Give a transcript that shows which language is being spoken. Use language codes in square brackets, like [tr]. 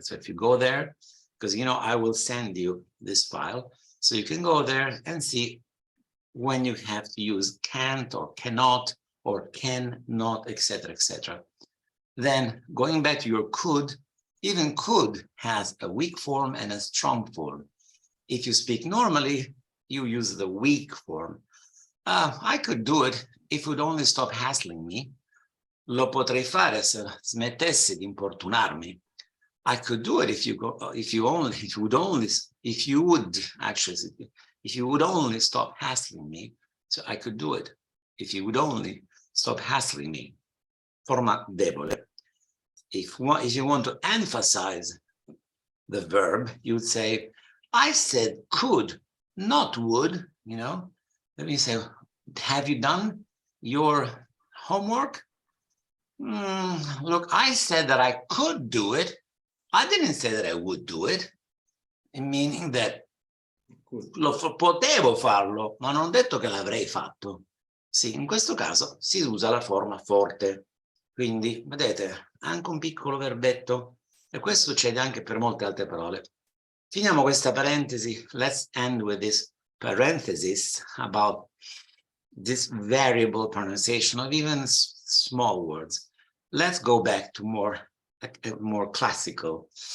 [en] So if you go there, because you know I will send you this file, so you can go there and see when you have to use can't or cannot or cannot, etc., etc. Then going back to your could, even could has a weak form and a strong form. If you speak normally, you use the weak form. I could do it if you'd only stop hassling me. [it] Lo potrei fare se smettessi di importunarmi. [en] I could do it if you would only stop hassling me. So I could do it if you would only stop hassling me. [it] Forma debole. [en] If you want to emphasize the verb, you would say, I said could, not would, you know. Let me say, have you done your homework? Look, I said that I could do it. I didn't say that I would do it, meaning that [it] potevo farlo, ma non ho detto che l'avrei fatto. Sì, in questo caso si usa la forma forte. Quindi, vedete, anche un piccolo verbetto, e questo succede anche per molte altre parole. Finiamo questa parentesi. [en] Let's end with this parenthesis about this variable pronunciation of even small words. Let's go back to more classical